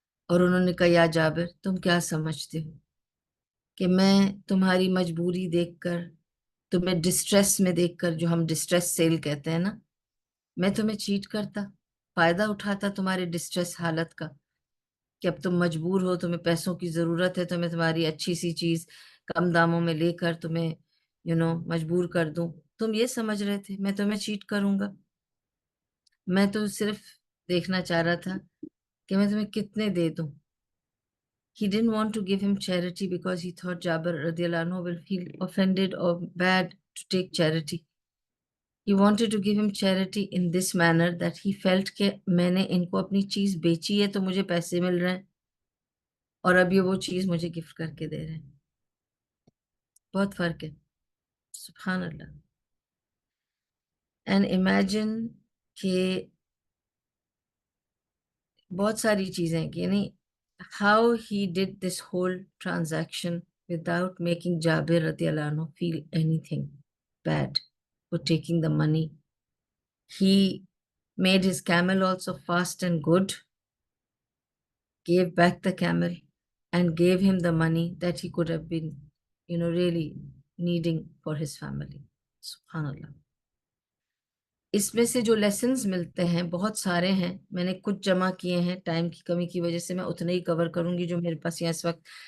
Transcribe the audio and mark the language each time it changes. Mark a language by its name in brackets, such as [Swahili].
[Hindi] और उन्होंने कहा, या जाबिर तुम क्या समझते हो कि मैं तुम्हारी मजबूरी देखकर, तुम्हें डिस्ट्रेस में देखकर, जो हम डिस्ट्रेस सेल कहते हैं ना, मैं तुम्हें चीट करता, फायदा उठाता तुम्हारे डिस्ट्रेस हालत का, कि अब तुम मजबूर हो, तुम्हें पैसों की जरूरत है, तो मैं तुम्हारी अच्छी सी चीज कम दामों में लेकर तुम्हें मजबूर कर दूं। तुम ये समझ रहे थे मैं तुम्हें चीट करूंगा? मैं तो सिर्फ देखना चाह रहा था कि मैं तुम्हें कितने दे दूं। [English] He didn't want to give him charity because he thought Jabir radiallahu anhu will feel offended or bad to take charity. He wanted to give him charity in this manner that he felt [Hindi] कि मैंने इनको अपनी चीज बेची है तो मुझे पैसे मिल रहे हैं और अब ये वो चीज मुझे गिफ्ट करके दे रहे हैं। बहुत फर्क है, सुभान अल्लाह। [English] and imagine [Hindi] कि बहुत सारी चीजें कि यानी [English] How he did this whole transaction without making Jabir radiallahu anhu feel anything bad for taking the money. He made his camel also fast and good, gave back the camel, and gave him the money that he could have been, really needing for his family. [Arabic] Subhanallah. [Hindi] इसमें से जो lessons मिलते हैं बहुत सारे हैं, मैंने कुछ जमा किए हैं, टाइम की कमी की वजह से मैं उतने ही कवर करूंगी जो मेरे पास यहाँ इस वक्त